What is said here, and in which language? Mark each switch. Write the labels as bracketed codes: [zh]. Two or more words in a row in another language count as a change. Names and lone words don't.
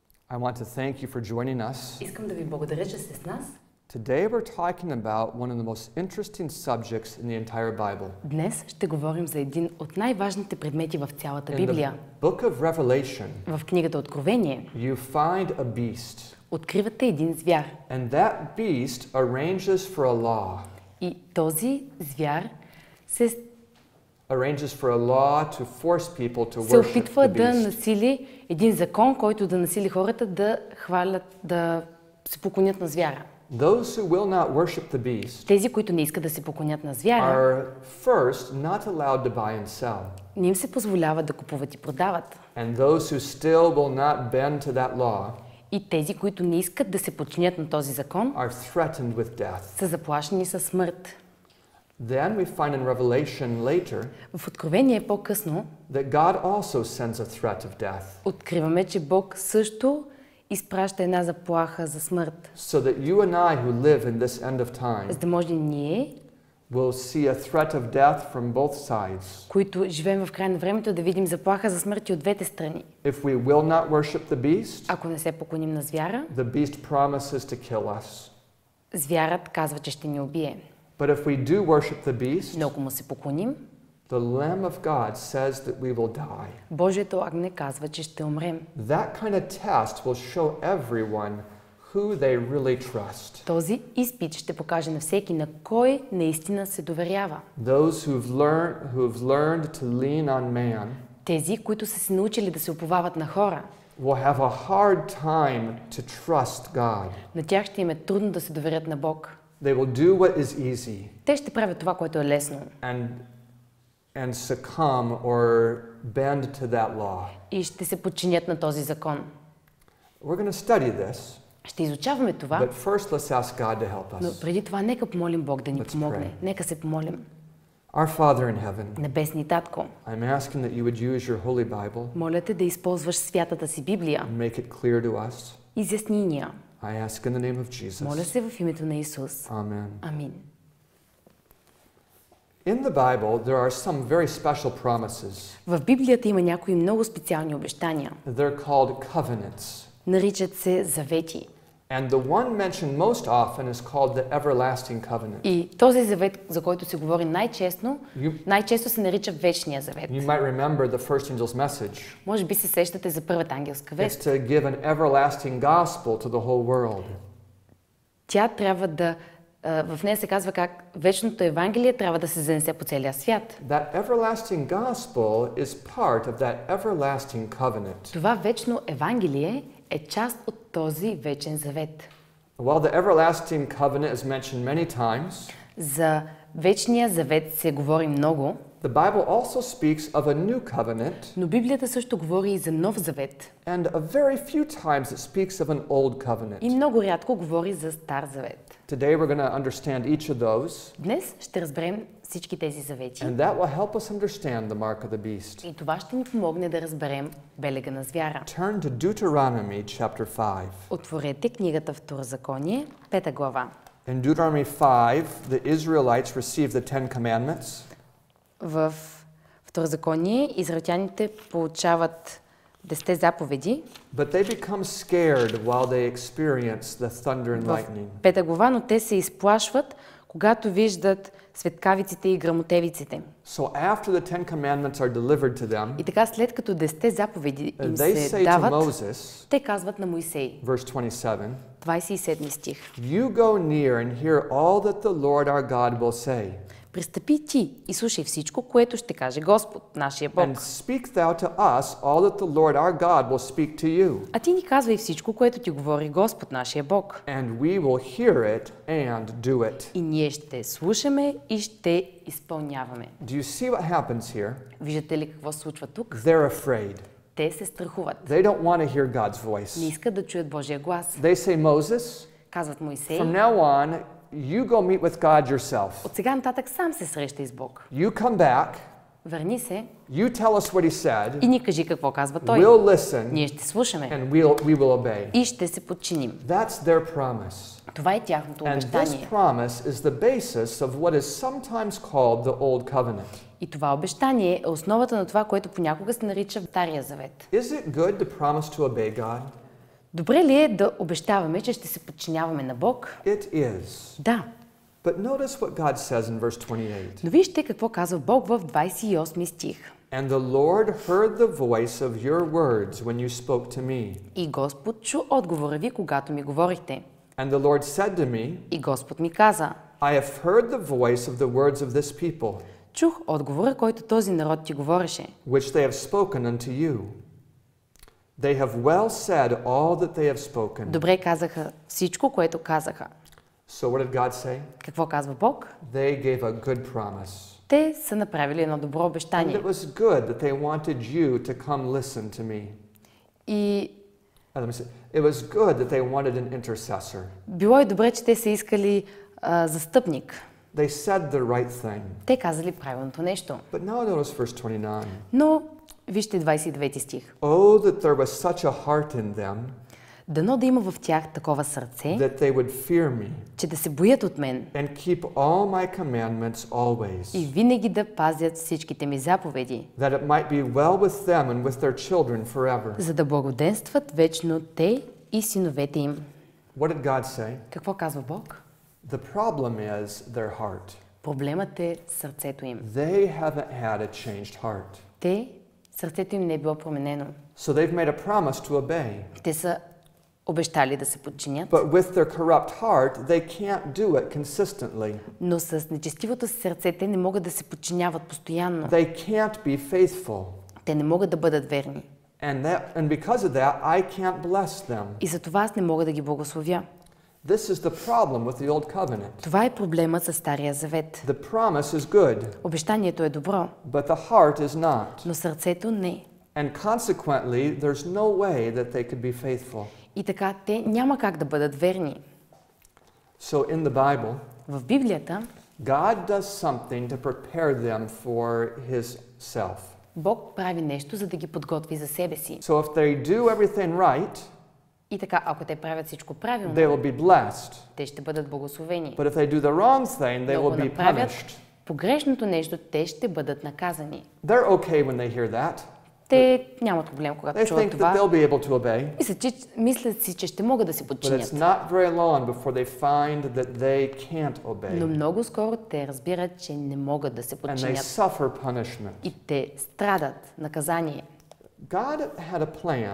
[en] I want to thank you for joining us. [bg] Искам да ви благодаря, че сте с нас. [en] Today we're talking about one of the most interesting subjects in the entire Bible. [bg] Днес ще говорим за един от най-важните предмети в цялата Библия. [en] In the book of Revelation, [bg] в книгата Откровение, [en] you find a beast. [bg] Откривате един звяр. [en] And that beast arranges for a law. [bg] И този звяр се опитва да насили един закон, който да насили хората да се поклонят на звяра. [en] Those who will not worship the beast [bg] тези, които не искат да се поклонят на звяра, [en] are first not allowed to buy and sell. [bg] Не им се позволява да купуват и продават. [en] And those who still will not bend to that law [bg] и тези, които не искат да се подчинят на този закон, [en] are threatened with death. [bg] Са заплашени със смърт. [en] Then we find in Revelation later [bg] в Откровение по-късно [en] that God also sends a threat of death. [bg] Откриваме, че Бог също изпраща една заплаха за смърт. [en] So that you and I who live in this end of time [bg] за да може ние [en] will see a threat of death from both sides. [bg] които живеем в края на времето, да видим заплаха за смърт от двете страни. [en] If we will not worship the beast, [bg] ако не се поклоним на звяра, [en] the beast promises to kill us. [bg] Звярат казва, че ще ни убие. [en] But if we do worship the beast, [bg] но ако му се поклоним, [en] the Lamb of God says that we will die. [bg] Божието агне казва, че ще умрем. [en] That kind of test will show everyone who they really trust. [bg] Този изпит ще покаже на всеки на кой наистина се доверява. [en] Those who've learned to lean on man, [bg] тези, които са се научили да се уповават на хора, [en] will have a hard time to trust God. [bg] На тях ще им е трудно да се доверят на Бог. [en] They will do what is easy. [bg] Те ще правят това, което е лесно. [en] And succumb or bend to that law. [bg] И ще се подчинят на този закон. [en] We're going to study this. [bg] Ще изучаваме това. [en] But first let's ask God to help us. [bg] Но преди това нека помолим Бог да ни помогне. Нека се помолим. [en] Our Father in heaven. [bg] Небесни Татко. [en] I'm asking that you would use your holy Bible. [bg] Моля те да използваш святата си Библия. [en] And make it clear to us. [bg] Изясни ни я. [en] I ask in the name of Jesus. [bg] Моля се в името на Исус. [en] Amen. [bg] Амин. [en] In the Bible there are some very special promises. [bg] В Библията има някои много специални обещания. [en] They're called covenants. [bg] Наричат се завети. [en] And the one mentioned most often is called the everlasting covenant. [bg] И този завет, за който се говори най-често се нарича вечния завет. [en] You might remember the first angel's message. [bg] Може би се сещате за първата ангелска вест. [en] It's to give an everlasting gospel to the whole world. [bg] Тя трябва да в нея се казва как вечното Евангелие трябва да се занесе по целия свят. [en] That everlasting gospel is part of that everlasting covenant. [bg] Това вечно Евангелие е част от този вечен завет. [en] While the everlasting covenant is mentioned many times, [bg] за вечния завет се говори много. [en] The Bible also speaks of a new covenant. [bg] Но Библията също говори и за нов завет. [en] And a very few times it speaks of an old covenant. [bg] И много рядко говори за стар завет. [en] Today we're going to understand each of those. [bg] Днес ще разберем всички тези завети. [en] And that will help us understand the mark of the beast. [bg] И това ще ни помогне да разберем белега на звяра. [en] Turn to Deuteronomy chapter 5. [bg] Отворете книгата Второзаконие, 5 глава. [en] In Deuteronomy 5, the Israelites received the Ten Commandments. [bg] В Второзаконие израелтяните получават 10 заповеди. [en] But they become scared while they experience the thunder and lightning. [bg] В 5 глава, но те се изплашват, когато виждат светкавиците и гръмотевиците. [en] So after the Ten Commandments are delivered to them, [bg] и така след като 10 заповеди им се дават, Moses, те казват на Моисей. Verse 27 стих. [en] You go near and hear all that the Lord our God will say. [bg] Пристъпи ти и слушай всичко, което ще каже Господ, нашия Бог. [en] And speak thou to us all that the Lord our God will speak to you. [bg] А ти ни казвай всичко, което ти говори Господ, нашия Бог. [en] And we will hear it and do it. [bg] И ние ще слушаме и ще изпълняваме. [en] Do you see what happens here? [bg] Виждате ли какво се случва тук? [en] They're afraid. [bg] Те се страхуват. [en] They don't want to hear God's voice. [bg] Не искат да чуят Божия глас. [en] They say, Moses, [bg] казват Моисей, [en] from now on, you go meet with God yourself. [bg] От сега нататък сам се срещай с Бог. [en] You come back. [bg] Върни се. [en] You tell us what he said. [bg] И ни кажи какво казва той. [en] We'll listen. [bg] Ние ще слушаме. [en] And we will obey. [bg] И ще се подчиним. [en] That's their promise. [bg] Това е тяхното обещание. [en] And this promise is the basis of what is sometimes called the Old Covenant. [bg] И това обещание е основата на това, което понякога се нарича Стария завет. [en] Is it good to promise to obey God? [bg] Добре ли е да обещаваме, че ще се подчиняваме на Бог? [en] It is. [bg] Да. [en] But notice what God says in verse 28. [bg] Но вижте какво казва Бог в 28 стих. [en] And the Lord heard the voice of your words when you spoke to me. [bg] И Господ чу отговора ви, когато ми говорихте. [en] And the Lord said to me, [bg] И Господ ми каза, [en] I have heard the voice of the words of this people, [bg] чух отговора, който този народ ти говореше, [en] which they have spoken unto you. They have well said all that they have spoken. [bg] Добре казаха всичко, което казаха. [en] So what did God say? [bg] Какво казва Бог? [en] They gave a good promise. [bg] Те са направили едно добро And обещание. [en] it was good that they wanted you to come listen to me. [bg] И [en] It was good that they wanted an intercessor. [bg] било е добре, че те са искали застъпник. [en] They said the right thing. [bg] Те казали правилното нещо. [en] But now notice verse 29. [bg] Но вижте 29 стих. [en] Oh, that there was such a heart in them, [bg] Дано да има в тях такова сърце, [en] that they would fear me [bg] че да се боят от мен [en] and keep all my commandments always, [bg] и винаги да пазят всичките ми заповеди, [en] that it might be well with them and with their children forever. [bg] за да благоденстват вечно те и синовете им. [en] What did God say? [bg] Какво казва Бог? [en] The problem is their heart. [bg] Проблемът е сърцето им. [en] They haven't had a changed heart. [bg] Сърцето им не е било променено. [en] So they've made a promise to obey. [bg] Те са обещали да се подчинят, [en] But with their corrupt heart, they can't do it consistently. [bg] но с нечестивото си сърце те не могат да се подчиняват постоянно. [en] They can't be faithful. [bg] Те не могат да бъдат верни. [en] And because of that, I can't bless them. [bg] И за това аз не мога да ги благословя. [en] This is the problem with the old covenant. [bg] Това е проблемът със Стария Завет. [en] The promise is good, [bg] Обещанието е добро, [en] but the heart is not. [bg] но сърцето не. [en] And consequently, there's no way that they could be faithful. [bg] И така те няма как да бъдат верни. [en] So in the Bible, [bg] В Библията [en] God does something to prepare them for His self. [bg] Бог прави нещо, за да ги подготви за себе си. [en] So if they do everything right, [bg] И така, ако те правят всичко правилно, [en] they will be blessed. [bg] те ще бъдат благословени. [en] But if they do the wrong thing, they [bg] Но ако [en] will be [bg] направят [en] punished. [bg] погрешното нещо, те ще бъдат наказани. [en] They're okay when they hear that. [bg] Те нямат проблем, когато They чуват [en] think that [bg] това. [en] they'll be able to obey. [bg] Мислят си, че ще могат да се [en] But it's [bg] подчинят. [en] not very long before they find that they can't [bg] Но obey. много скоро те разбират, че не могат да се [en] And they [bg] подчинят. [en] suffer punishment. [bg] И те страдат наказание. [en] God had a plan.